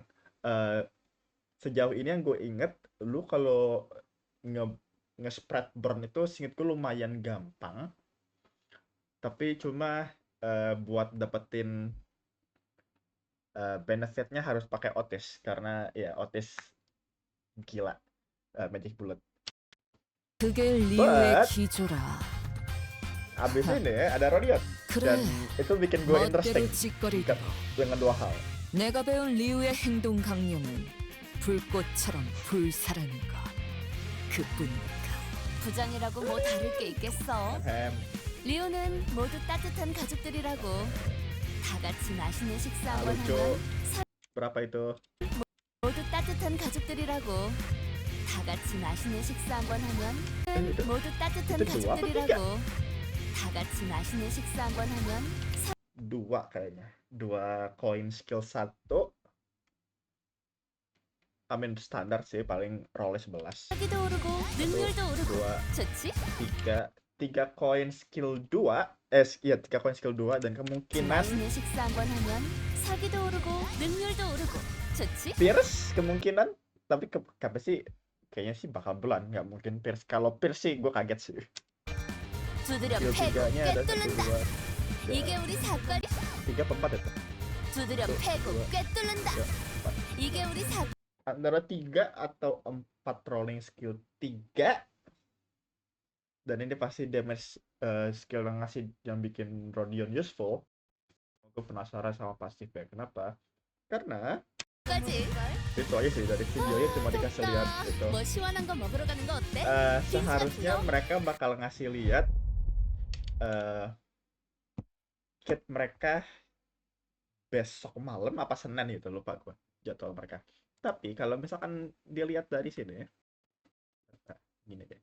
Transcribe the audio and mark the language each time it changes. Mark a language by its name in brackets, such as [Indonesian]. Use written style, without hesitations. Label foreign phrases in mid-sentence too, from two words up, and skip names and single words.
[Indonesian] Sejauh ini yang gue inget, lu kalau nge nge-spread burn itu singkat gue lumayan gampang, tapi cuma buat dapetin benefitnya harus pakai Otis, karena ya Otis gila Magic Bullet. [Korean] 그게 리우의 [Indonesian] But [Korean] 기조라. [Indonesian] abis ini ada Rodion, dan itu bikin gue interesting [Korean] 멋대로 짓거리도록. [Indonesian] dengan 2 hal. [Korean] 내가 배운 리우의 행동 강령은 불꽃처럼 불사라는 것. 그뿐이니까. 부장이라고 뭐 다를 게 있겠어. Hem, 리오는 모두 따뜻한 가족들이라고. 다 같이 맛있는 식사 한번 [Indonesian] lucu. [Korean] 하면 [Indonesian] Berapa itu? [Korean] 모두 따뜻한 가족들이라고. 다 같이 맛있는 식사 한번 하면 [Indonesian] Itu [Korean] 모두 따뜻한 [Indonesian] itu dua apa [Korean] 가족들이라고. 다 같이 맛있는 식사 한번 하면 [Indonesian] 2 kayaknya. 2 koin skill 1. Amin standar sih, paling rollnya 11. [Korean] 사기도 오르고 능률도 오르고 [Indonesian] 2, [Korean] 좋지? [Indonesian] 3 koin skill 2. Iya, 3 koin skill 2 dan kemungkinan [Korean] 맛있는 식사 한번 하면 사기도 오르고 능률도 오르고 좋지? [Indonesian] pierce kemungkinan, tapi apa sih, kayaknya sih bakal bulan, nggak mungkin pierce. Kalau pierce sih gue kaget sih. [Korean] 두드려 [Indonesian] Skill [Korean] 패고 [Indonesian] 3-nya ada 1, [Korean] 꿰뚫는다. [Indonesian] 2, [Korean] 이게 우리 사건. [Indonesian] 3 apa 4 itu? [Korean] 두드려 패고 꿰뚫는다. [Indonesian] 3, 4. [Korean] 이게 우리 사건. [Indonesian] Antara 3 atau 4 [English] rolling skill [Indonesian] 3. Dan ini pasti [English] damage skill [Indonesian] yang ngasih, yang bikin Rodion useful. Gue penasaran sama pasifnya. Kenapa? Karena [Korean] 까지. [Indonesian] itu aja sih, dari videonya cuma dikasih lihat gitu. [Korean] 뭐 시원한 거 먹으러 가는 거 어때? [Indonesian] Seharusnya mereka bakal ngasih lihat kit mereka besok malam apa Senin gitu, lupa gue jadwal mereka. Tapi kalau misalkan dilihat dari sini, nah, gini deh.